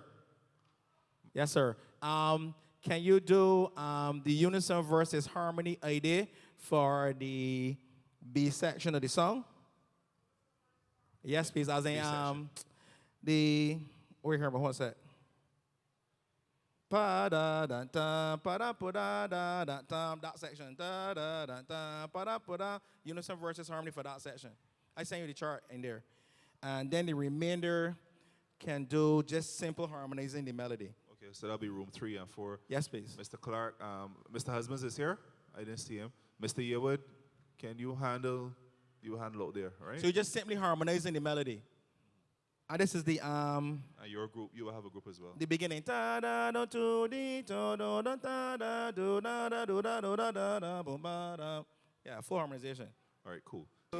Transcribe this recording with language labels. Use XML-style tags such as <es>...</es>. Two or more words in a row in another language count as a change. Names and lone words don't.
<en>Yes, sir. Can you do the unison versus harmony idea for the B section of the song? Yes, please. As in wait here, but what's that? Pa da da da pa da pa da da da da, that section. Da da da da pa da pa da. Unison versus harmony for that section. I sent you the chart in there. And then the remainder can do just simple harmonizing the melody. Okay, so that'll be room 3 and 4. Yes, please. Mr. Clark, Mr. Husbands is here. I didn't see him. Mr. Yearwood, can you handle out there, right? So you're just simply harmonizing the melody. And this is the And your group, you will have a group as well. the beginning. Ta da do do di do do da da da do da da do da do da da da boom ba da. Yeah, full harmonization. All right, cool.</en>